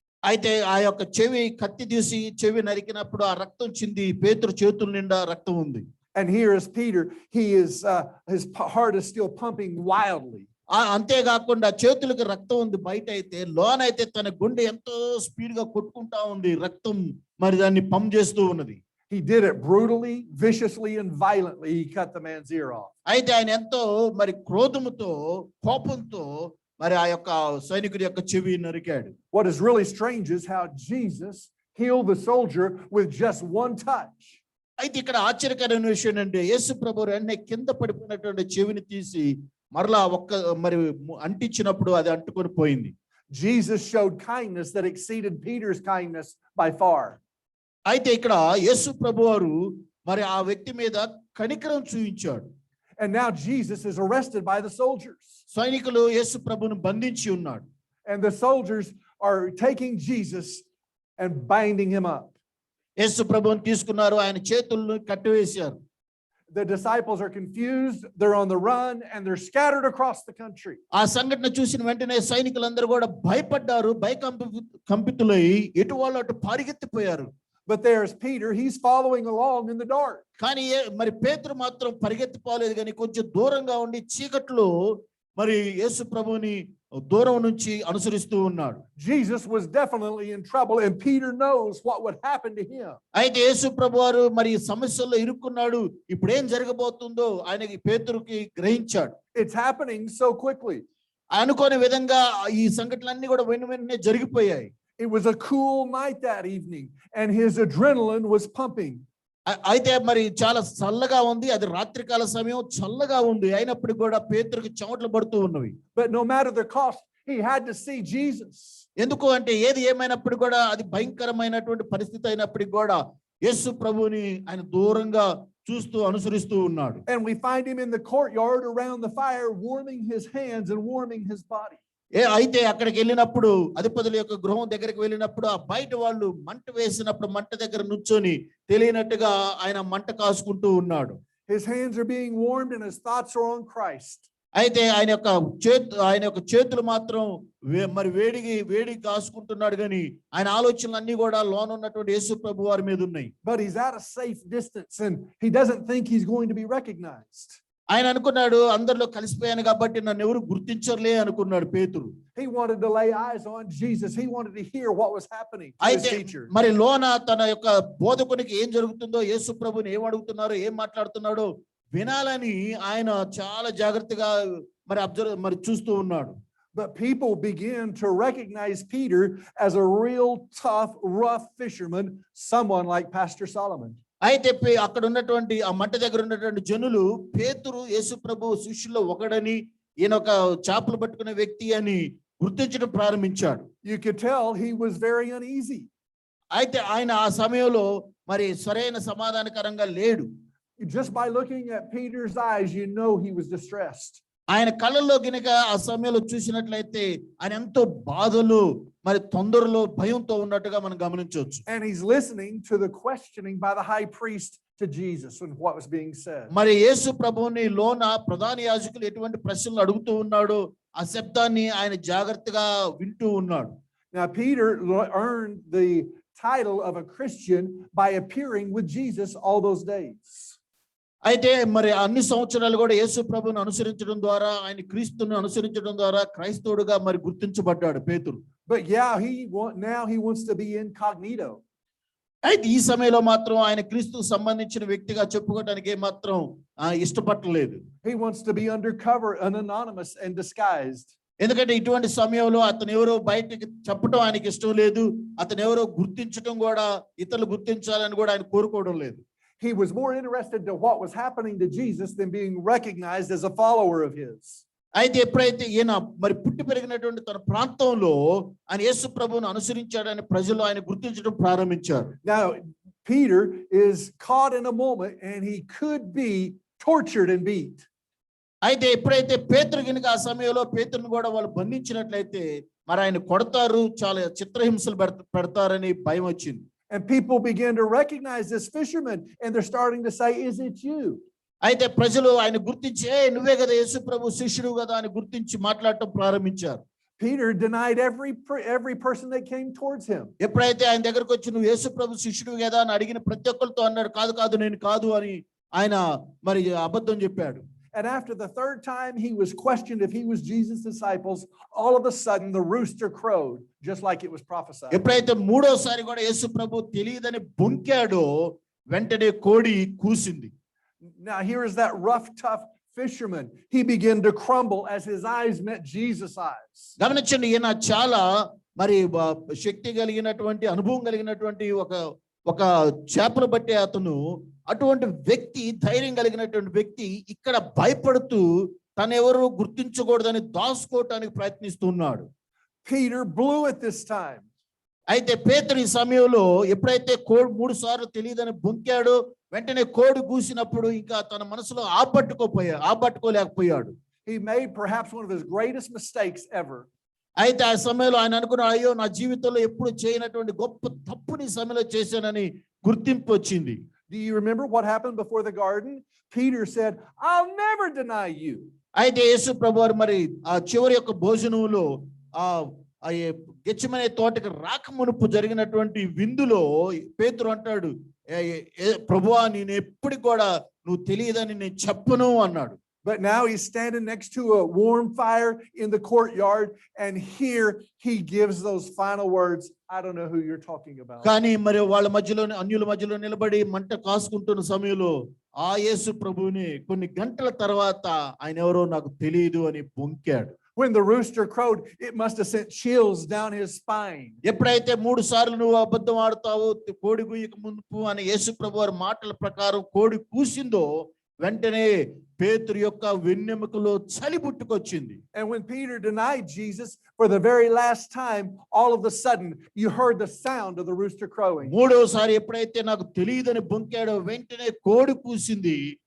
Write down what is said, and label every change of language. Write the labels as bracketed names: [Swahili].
[Telugu] అయితే ఆ యొక్క చెవి కత్తి తీసి చెవి నరికినప్పుడు ఆ రక్తం చింది పేతురు చేతుల నిండా రక్తం ఉంది. [English] And here is Peter. His heart is still pumping wildly. [Telugu] అంతేకాకుండా చేతులకు రక్తం ఉంది బయట, అయితే లోనైతే తన గుండె ఎంతో స్పీడ్ గా కొట్టుకుంటా ఉంది, రక్తం మరి దాన్ని పంప్ చేస్తూ ఉన్నది. [English] He did it brutally, viciously, and violently. He cut the man's ear off. [Telugu] అయితే ఆయన ఎంతో మరి క్రోధముతో కోపంతో మరి ఆ యొక్క సైనికుడి యొక్క చెవి నరికాడు. [English] What is really strange is how Jesus healed the soldier with just one touch. [Telugu] అయితే ఇక్కడ ఆశ్చర్యకరమైన విషయం అంటే యేసు ప్రభు వెంటనే కింద పడిపోయినటువంటి చెవిని తీసి మరలా మరి అంటించినప్పుడు అది అంటుకొని పోయింది. [English] Jesus showed kindness that exceeded Peter's kindness by far. [Telugu] అయితే ఇక్కడ యేసు ప్రభు వారు మరి ఆ వ్యక్తి మీద కనికరం చూపించాడు. [English] And now Jesus is arrested by the soldiers. [Telugu] సైనికులు యేసు ప్రభువును బంధించి ఉన్నాడు. [English] And the soldiers are taking Jesus and binding him up. [Telugu] యేసు ప్రభువును తీసుకున్నారు, ఆయన చేతులను కట్టివేశారు. [English] The disciples are confused, they're on the run, and they're scattered across the country. [Telugu] ఆ సంఘటన చూసిన వెంటనే సైనికులందరూ కూడా భయపడ్డారు, కంపితులై ఎటు వాళ్ళు అటు పరిగెత్తిపోయారు. [English] But there's Peter, he's following along in the dark. [Telugu] కానీ మరి పేతురు మాత్రం పరిగెత్తిపోలేదు, కానీ కొంచెం దూరంగా ఉండి చీకట్లో మరి యేసు ప్రభువుని దూరం నుంచి అనుసరిస్తూ ఉన్నాడు. [English] Jesus was definitely in trouble, and Peter knows what would happen to him. [Telugu] అయితే యేసు ప్రభువారు మరి సమస్యల్లో ఇరుక్కున్నాడు, ఇప్పుడు ఏం జరగబోతుందో ఆయనకి పేతురుకి గ్రహించాడు. [English] It's happening so quickly. [Telugu] అనుకోని విధంగా ఈ సంఘటనలన్నీ కూడా వెంటనే జరిగిపోయాయి. [English] It was a cool night that evening, and his adrenaline was pumping. [Telugu] అయితే మరి చాలా చల్లగా ఉంది, అది రాత్రికాల సమయం, చల్లగా ఉంది, అయినప్పటికీ కూడా పేతురుకి చెమటలు పడుతూ ఉన్నవి. [English] But no matter the cost, he had to see Jesus. [Telugu] ఎందుకు అంటే ఏది ఏమైనప్పుడు కూడా అది భయంకరమైనటువంటి పరిస్థితి అయినప్పటికీ కూడా యేసు ప్రభువుని ఆయన దూరంగా చూస్తూ అనుసరిస్తూ ఉన్నాడు. [English] And we find him in the courtyard around the fire, warming his hands and warming his body. [Telugu] అయితే అక్కడికి వెళ్ళినప్పుడు అధిపతుల యొక్క గృహం దగ్గరికి వెళ్ళినప్పుడు ఆ బయట వాళ్ళు మంట వేసినప్పుడు మంట దగ్గర నుంచొని తెలియనట్టుగా ఆయన మంట కాసుకుంటూ ఉన్నాడు. [English] His hands are being warmed and his thoughts are on Christ. [Telugu] అయితే ఆయన యొక్క చేతులు మాత్రం మరి వేడి కాసుకుంటున్నాడు, కానీ ఆయన ఆలోచనలు అన్ని కూడా లోన ఉన్నటువంటి యేసు ప్రభు వారి మీద ఉన్నాయి. [English] But he's at a safe distance and he doesn't think he's going to be recognized. [Telugu] ఆయన అనుకున్నాడు, అందరిలో కలిసిపోయాను కాబట్టి నన్ను ఎవరు గుర్తించర్లే అనుకున్నాడు పేతురు. [English] He wanted to lay eyes on Jesus. He wanted to hear what was happening to his teacher. [Telugu] మరి లోన తన యొక్క బోధకునికి ఏం జరుగుతుందో, యేసు ప్రభుని ఏం అడుగుతున్నారో, ఏం మాట్లాడుతున్నాడో వినాలని ఆయన చాలా జాగ్రత్తగా మరి చూస్తూ ఉన్నాడు. [English] But people began to recognize Peter as a real tough, rough fisherman, someone like Pastor Solomon. [Telugu] అయితే అక్కడ ఉన్నటువంటి ఆ మట్ట దగ్గర ఉన్నటువంటి జనులు పేతురు యేసు ప్రభు శిష్యుల్లో ఒకడని, ఈయన ఒక చేపలు పట్టుకునే వ్యక్తి అని గుర్తించడం ప్రారంభించాడు. [English] You could tell he was very uneasy. [Telugu] అయితే ఆయన ఆ సమయంలో మరి సరైన సమాధానకరంగా లేడు. [English] Just by looking at Peter's eyes, you know he was distressed. [Telugu] ఆయన కళ్ళల్లో గినక ఆ సమయంలో చూసినట్లయితే ఆయన ఎంతో బాధలు, మరి తొందరలో, భయంతో ఉన్నట్టుగా మనం గమనించవచ్చు. [English] And he's listening to the questioning by the high priest to Jesus and what was being said. [Telugu] మరి యేసు ప్రభువుని లోన ప్రధాన యాజకులు ఎటువంటి ప్రశ్నలు అడుగుతూ ఉన్నాడో ఆ శబ్దాన్ని ఆయన జాగ్రత్తగా వింటూ ఉన్నాడు. [English] Now Peter earned the title of a Christian by appearing with Jesus all those days. [Telugu] అయితే మరి అన్ని సంవత్సరాలు కూడా యేసు ప్రభువుని అనుసరించడం ద్వారా, ఆయన క్రీస్తుని అనుసరించడం ద్వారా క్రైస్తవుడుగా మరి గుర్తించబడ్డాడు పేతురు. [English] But yeah, now he wants to be incognito. [Telugu] అయితే ఈ సమయంలో మాత్రం ఆయన క్రీస్తుకు సంబంధించిన వ్యక్తిగా చెప్పుకోవడానికి మాత్రం ఇష్టపడలేదు. [English] He wants to be undercover and anonymous and disguised. [Telugu] ఎందుకంటే ఇటువంటి సమయంలో అతను ఎవరో బయటకి చెప్పడం ఆయనకి ఇష్టం లేదు, అతను ఎవరో గుర్తించడం కూడా, ఇతరులు గుర్తించాలని కూడా ఆయన కోరుకోవడం లేదు. [English] He was more interested to what was happening to Jesus than being recognized as a follower of his. [Telugu] అయితే ఎప్పుడైతే ఈయన మరి పుట్టి పెరిగినటువంటి తన ప్రాంతంలో ఆయన యేసు ప్రభువును అనుసరించాడని ప్రజలు ఆయన గుర్తించడం ప్రారంభించారు. [English] Now Peter is caught in a moment and he could be tortured and beat. [Telugu] అయితే ఎప్పుడైతే పేతురు గినక ఆ సమయంలో పేతురుని కూడా వాళ్ళు బంధించినట్లయితే మరి ఆయన కొడతారు, చాలా చిత్రహింసలు పెడతారని భయం వచ్చింది. [English] And people began to recognize this fisherman and they're starting to say, is it you? [Telugu] అయితే ప్రజలు ఆయన గుర్తించి, నువ్వే కదా యేసు ప్రభు శిష్యుడు కదా అని గుర్తించి మాట్లాడటం ప్రారంభించారు. [English] Peter denied every person that came towards him. [Telugu] ఎప్పుడైతే ఆయన దగ్గరకు వచ్చి నువ్వు యేసు ప్రభు శిష్యుడు కదా అని అడిగిన ప్రతి ఒక్కరితో అన్నాడు, కాదు కాదు నేను కాదు అని ఆయన మరి అబద్ధం చెప్పాడు. [English] And after the third time he was questioned if he was Jesus' disciples, all of a sudden the rooster crowed, just like it was prophesied. [Telugu] ఎప్పుడైతే మూడోసారి కూడా యేసు ప్రభు తెలియదని బొంకాడో వెంటనే కోడి కూసింది. [English] Now here is that rough, tough fisherman. He began to crumble as his eyes met Jesus' eyes. [Telugu] గమనించండి, ఈయన చాలా మరి శక్తి కలిగినటువంటి, అనుభవం కలిగినటువంటి ఒక చేపలు పట్టే అతను, అటువంటి వ్యక్తి, ధైర్యం కలిగినటువంటి వ్యక్తి ఇక్కడ భయపడుతూ తనెవరు గుర్తించకూడదని దాచుకోవటానికి ప్రయత్నిస్తున్నాడు. [English] Peter blew at this time. [Telugu] అయితే పేతురు ఈ సమయంలో ఎప్పుడైతే కోడి 3 సార్లు తెలియదని బొంకాడో వెంటనే కోడి కూసినప్పుడు ఇంకా తన మనసులో ఆపట్టుకోలేకపోయాడు. [English] He made perhaps one of his greatest mistakes ever. [Telugu] అయితే ఆ సమయంలో ఆయన అనుకున్నాడు, అయ్యో నా జీవితంలో ఎప్పుడు చేయనటువంటి గొప్ప తప్పుని ఈ సమయంలో చేశానని గుర్తింపు వచ్చింది. [English] Do you remember what happened before the garden? Peter said, I'll never deny you. [Telugu] అయితే యేసు ప్రభువారు మరి ఆ చివరి యొక్క భోజనంలో ఆ గెత్సేమనే తోటకి రాకమునుపు జరిగినటువంటి విందులో పేతురు అంటాడు, ప్రభువా నేను ఎప్పటికి కూడా నువ్వు తెలియదని నేను చెప్పను అన్నాడు. [English] But now he's standing next to a warm fire in the courtyard, and here he gives those final words. I don't know who you're talking about. [Telugu] కానీ మరి వాళ్ళ మధ్యలో, అన్యుల మధ్యలో నిలబడి మంట కాసుకుంటున్న సమయంలో ఆ యేసు ప్రభువుని కొన్ని గంటల తర్వాత ఆయన ఎవరో నాకు తెలియదు అని బొంకాడు. [English] When the rooster crowed, it must have sent chills down his spine. [Telugu] ఎప్పుడైతే 3 సార్లు నువ్వు అబద్ధం ఆడతావు, కోడి కూయక మునుపు అని యేసు ప్రభువారి మాటల ప్రకారం కోడి కూసిందో వెంటనే పేతురు యొక్క వెన్నెముకలో చలి పుట్టుకొచ్చింది. [English] And when Peter denied Jesus for the very last time, all of a sudden you heard the sound of the rooster crowing. [Telugu] మూడోసారి ఎప్పుడైతే నాకు తెలియదని బొంకాడో వెంటనే కోడి కూసింది.